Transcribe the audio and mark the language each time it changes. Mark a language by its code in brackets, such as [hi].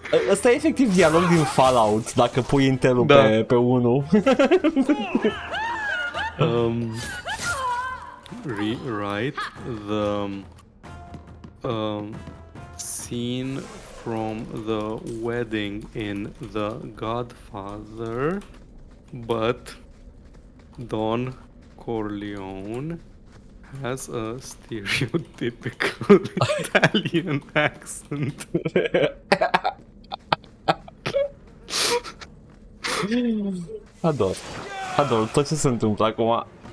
[ro] Ăsta e efectiv dialog din Fallout, dacă pui Intel-ul pe 1. [en] Rewrite the scene from the wedding in The Godfather, but Don Corleone has a stereotypical Italian accent. [ro] Ador tot ce se întâmplă acum.